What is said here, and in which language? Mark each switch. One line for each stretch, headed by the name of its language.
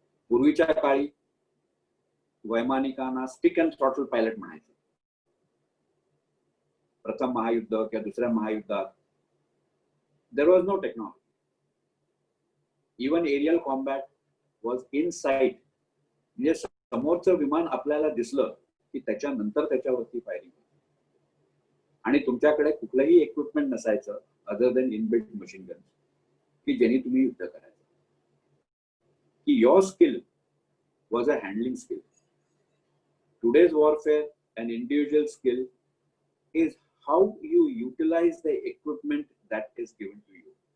Marathi: पूर्वीच्या काळी वैमानिकांना स्टिक अँड थ्रॉटल पायलट म्हणायचे. प्रथम महायुद्ध किंवा दुसऱ्या महायुद्धात
English: there was no technology. Even aerial combat was in sight.
Marathi: म्हणजे समोरचं विमान आपल्याला दिसलं की त्याच्यानंतर त्याच्यावरती फायरिंग होती आणि तुमच्याकडे कुठलंही इक्विपमेंट नसायचं
English: other than inbuilt machine gun
Marathi: की ज्यांनी तुम्ही युद्ध करायचं.
English: की your skill was a handling skill. Today's warfare and individual skill is how you utilise the equipment that is given to you.